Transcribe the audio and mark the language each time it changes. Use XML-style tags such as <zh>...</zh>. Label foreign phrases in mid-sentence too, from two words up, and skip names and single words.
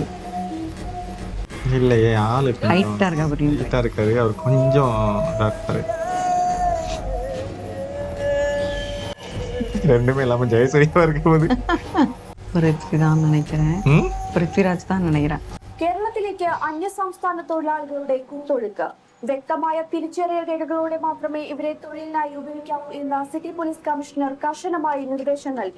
<ta>இல்லையே, ஆளு ஹைட்டா இருக்காரு. அவர் கொஞ்சம் டாக்டர். ரெண்டுமே இல்லாம ஜெயசூர்யா இருக்கும்போது പൃഥ്വിരാജ് தான் நினைக்கிறேன்.</ta> <ml>കേരളത്തിലേക്ക് അന്യസംസ്ഥാന തൊഴിലാളികളുടെ കുത്തൊഴുക്ക്. വ്യക്തമായ തിരിച്ചറിയൽ രേഖകളോടെ മാത്രമേ ഇവരെ തൊഴിലിനായി ഉപയോഗിക്കാവൂ എന്ന് സിറ്റി പോലീസ് കമ്മീഷണർ കർശനമായി നിർദ്ദേശം നൽകി.</ml>